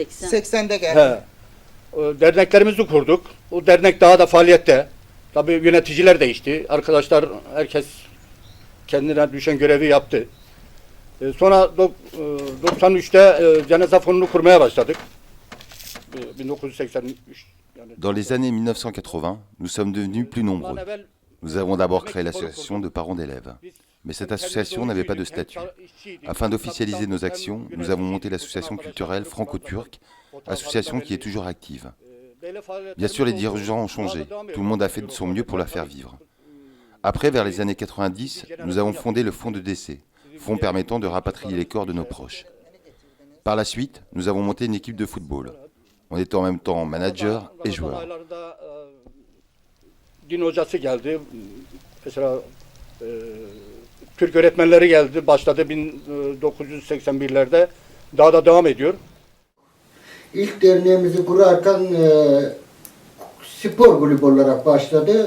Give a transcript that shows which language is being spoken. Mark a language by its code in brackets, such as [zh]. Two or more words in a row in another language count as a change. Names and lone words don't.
[tr] 80'de geldi. Derneklerimizi kurduk. O dernek daha da faaliyette. Tabii yöneticiler değişti. Arkadaşlar, herkes kendine düşen görevi yaptı. Sonra 93'te cenaze fonunu kurmaya başladık. 1983. [fr] Dans les années 1980, nous sommes devenus plus nombreux. Nous avons d'abord créé l'association de parents d'élèves. mais cette association n'avait pas de statut. Afin d'officialiser nos actions, nous avons monté l'association culturelle franco-turque, association qui est toujours active. Bien sûr, les dirigeants ont changé. Tout le monde a fait de son mieux pour la faire vivre. Après, vers les années 90, nous avons fondé le fonds de décès, fonds permettant de rapatrier les corps de nos proches. Par la suite, nous avons monté une équipe de football. On était en même temps manager et joueur. [tr] Din hocası geldi. Mesela Türk öğretmenleri geldi. Başladı 1981'lerde. Daha da devam ediyor. İlk derneğimizi kurarken spor kulübü olarak başladı.